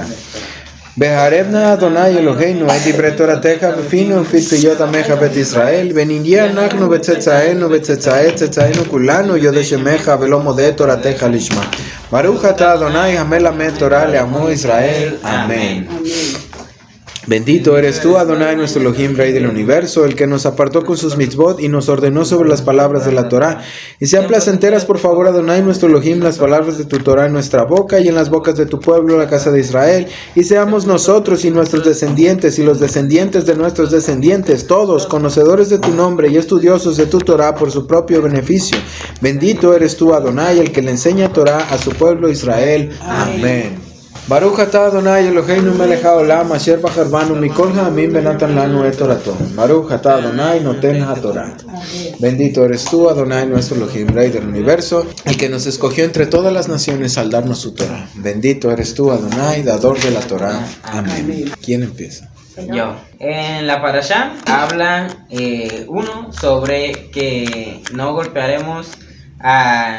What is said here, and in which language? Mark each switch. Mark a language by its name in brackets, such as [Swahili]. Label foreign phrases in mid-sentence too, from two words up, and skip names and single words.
[Hebrew] והערב נא ה' אלוהינו את דברי תורתך בפינו ובפי פיות עמך בית ישראל ונהיה אנחנו בצאצאינו בצאצאי צאצאינו כולנו יודע שמך ולא מודה תורתך לשמה. ברוך אתה ה' המלמד תורה לעמו ישראל. [Spanish] Amén. Bendito eres tú, Adonai, nuestro Elohim, Rey del universo, el que nos apartó con sus mitzvot y nos ordenó sobre las palabras de la Torah. Y sean placenteras, por favor, Adonai, nuestro Elohim, las palabras de tu Torah en nuestra boca y en las bocas de tu pueblo, la casa de Israel. Y seamos nosotros y nuestros descendientes y los descendientes de nuestros descendientes, todos conocedores de tu nombre y estudiosos de tu Torah por su propio beneficio. Bendito eres tú, Adonai, el que le enseña Torah a su pueblo Israel. Amén. [Hebrew] ברוך אתה ה' אלוהינו מלך העולם אשר בחר בנו מכל העמים ונתן לנו את תורתו. ברוך אתה ה' נותן התורה. [Spanish] Bendito eres tú, Adonai, nuestro Elohim, Rey del universo, el que nos escogió entre todas las naciones al darnos su Torah. Bendito eres tú, Adonai, dador de la Torah. Amén. ¿Quién empieza? Yo. En la parashá habla uno sobre que no golpearemos a...